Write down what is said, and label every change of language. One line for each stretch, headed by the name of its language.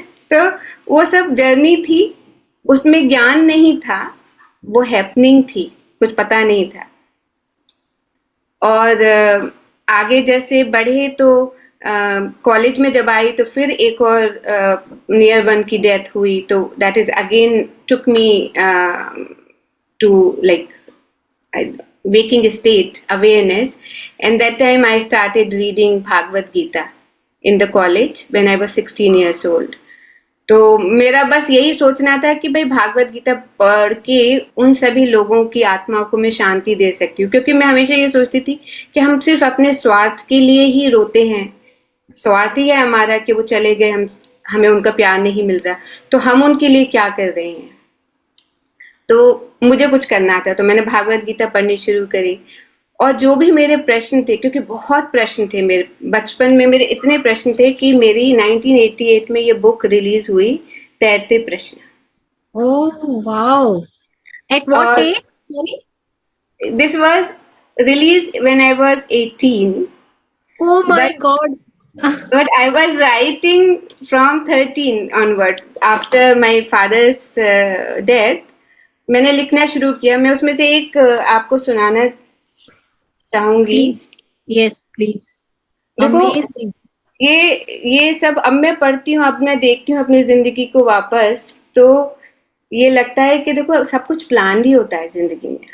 Hindi: तो वो सब जर्नी थी, उसमें ज्ञान नहीं था, वो हैपनिंग थी, कुछ पता नहीं था. और आगे जैसे बढ़े तो कॉलेज में जब आई तो फिर एक और नियर वन की डेथ हुई.
English: तो that is again took me to like waking state awareness, and that time I started reading Bhagavad Gita in the college when I was 16 years old.
Hindi: तो मेरा बस यही सोचना था कि भाई भागवत गीता पढ़ के उन सभी लोगों की आत्माओं को मैं शांति दे सकती हूँ, क्योंकि मैं हमेशा ये सोचती थी कि हम सिर्फ अपने स्वार्थ के लिए ही रोते हैं. स्वार्थ ही है हमारा कि वो चले गए, हमें उनका प्यार नहीं मिल रहा, तो हम उनके लिए क्या कर रहे हैं. तो मुझे कुछ करना था, तो मैंने भागवत गीता पढ़नी शुरू करी. और जो भी मेरे प्रश्न थे, क्योंकि बहुत प्रश्न थे मेरे बचपन में, मेरे इतने प्रश्न थे कि मेरी 1988 में ये बुक रिलीज हुई, तैरते प्रश्न.
English: Oh, wow. At what
Hindi: और
English: age? Sorry? This was release when I was 18. Oh my but God. but I was writing from 13 onward. After my father's death,
Hindi: मैंने लिखना शुरू किया। मैं उसमें से एक आपको सुनाना चाहूंगी।
English: Please, yes please.
Hindi: देखो,
English: Amazing.
Hindi: ये सब अब मैं पढ़ती हूँ, अब मैं देखती हूँ अपनी जिंदगी को वापस, तो ये लगता है कि देखो सब कुछ प्लान ही होता है जिंदगी में।